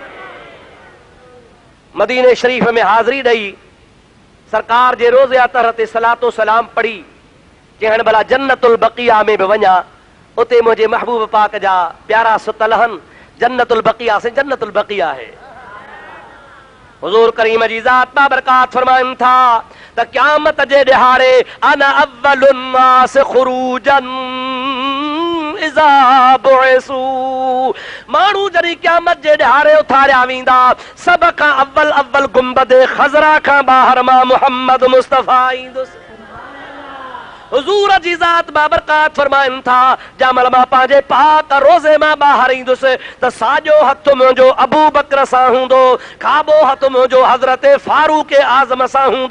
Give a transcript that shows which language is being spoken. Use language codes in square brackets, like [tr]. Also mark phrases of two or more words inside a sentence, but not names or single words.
[sd] मदीने शरीफ में हाज़िरी ॾेई सरकार जे रोज़े अतहर ते सलातो सलाम पढ़ी, चइण भला जन्नतुल बक़िया में बि वञा, उते मुंहिंजे महबूब पाक जा प्यारा सुतल आहिनि। [ur] جنت البقیع سے جنت البقیع ہے. [sd] हुजूर करीम जी ज़ात बाबरकात फरमाइन था त क़यामत जे ॾिहाड़े [ar] أنا أول الناس خروجا إذا بعثوا, [sd] माण्हू जॾहिं क़यामत जे ॾिहाड़े उथारिया वेंदा, सभ खां अव्वल गुंबद ख़ज़रा खां ॿाहिरि मां मुहम्मद मुस्तफ़ा ईंदुसि। हुजूर जी ज़ात बाबरकात फरमाइन था जमल मां पंहिंजे पाक रोज़े मां ॿाहिरि ईंदुसि त साॼो हथु मुंहिंजो अबू बकर सां हूंदो, खाॿो हथु मुंहिंजो हज़रत फारूक आज़म सां हूंदो।